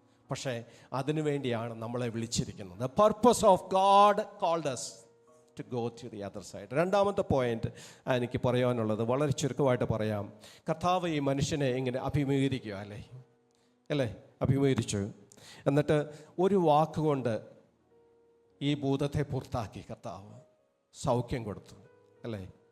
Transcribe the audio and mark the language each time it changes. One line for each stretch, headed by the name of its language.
Malayalam: പക്ഷേ അതിനു വേണ്ടിയാണ് നമ്മളെ വിളിച്ചിരിക്കുന്നത്.
English: The purpose of God called us to go to the other side.
Malayalam: രണ്ടാമത്തെ പോയിന്റ് എനിക്ക് പറയാനുള്ളത് വളരെ ചുരുക്കമായിട്ട് പറയാം. കർത്താവ് ഈ മനുഷ്യനെ ഇങ്ങനെ അഭിമുഖീകരിക്കുക അല്ലേ അഭിമുഖീകരിച്ചു. എന്നിട്ട് ഒരു വാക്കുകൊണ്ട് ഈ ഭൂതത്തെ പുറത്താക്കി കർത്താവ് സൗഖ്യം കൊടുത്തു അല്ലേ.